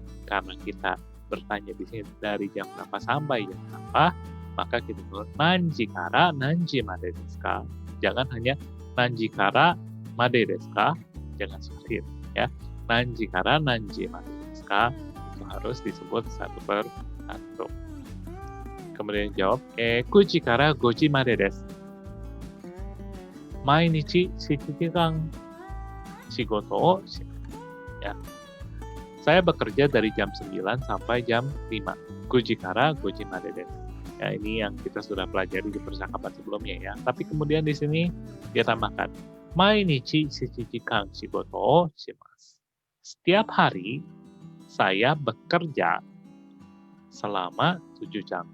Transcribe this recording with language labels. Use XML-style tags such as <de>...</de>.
<id>Karena kita bertanya di sini dari jam berapa sampai jam berapa, maka kita tulis</id> <ja>nanji kara nanji made desu ka?</ja> <id>Jangan hanya</id> <ja>nanji kara made desu ka?</ja> <id>Jangan seperti itu ya.</id> <ja>Nanji kara nanji made desu ka?</ja> <id>Itu harus disebut satu per satu. Kemudian jawab</id> <ja>9時から5時までです。毎日7時間仕事をします。</ja> <id>Ya. Saya bekerja dari jam 9 sampai jam 5.</id> <ja>9時から5時までです。</ja> <id>Ya, ini yang kita sudah pelajari di percakapan sebelumnya ya. Tapi kemudian di sini dia tambahkan</id> <ja>毎日7時間仕事をします。</ja> <id>Setiap hari saya bekerja selama 7 jam.</id>